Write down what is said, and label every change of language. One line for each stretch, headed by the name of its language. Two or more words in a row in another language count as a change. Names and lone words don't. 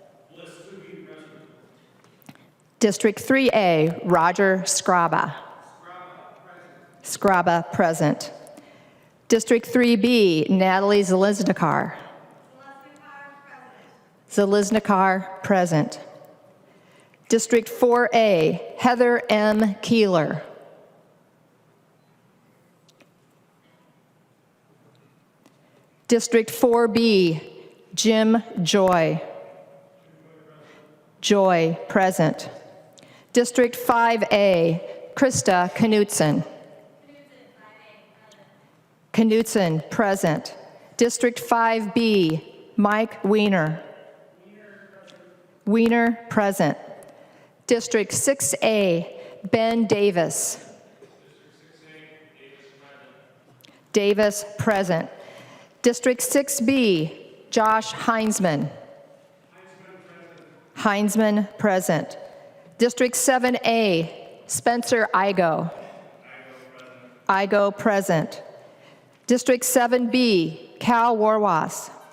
English: District 3A, Roger Scraba. Scraba, present. District 3B, Natalie Zeliznikar. Zeliznikar, present. District 4A, Heather M. Keeler. District 4B, Jim Joy. Joy, present. District 5A, Krista Knutson. Knutson, present. District 5B, Mike Wiener. Wiener, present. District 6A, Ben Davis. Davis, present. District 6B, Josh Heinzman. Heinzman, present. District 7A, Spencer Igo. Igo, present. District 7B, Cal Warwas.